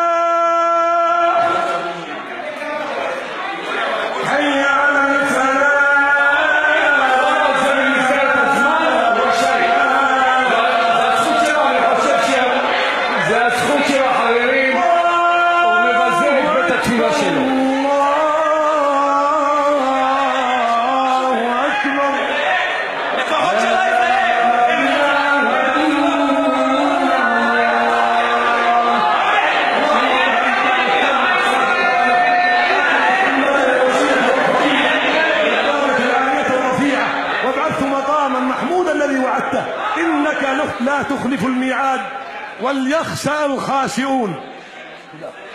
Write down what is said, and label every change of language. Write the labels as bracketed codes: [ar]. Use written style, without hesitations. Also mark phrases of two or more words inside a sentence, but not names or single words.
[he] זה הזכות של החברים, הוא מבזה את בית התפילה שלו. לפחות שלא יזהם. [ar] وابعثت مقاما محمودا الذي وعدته إنك لا تخلف الميعاد وليخسأ الخاسئون.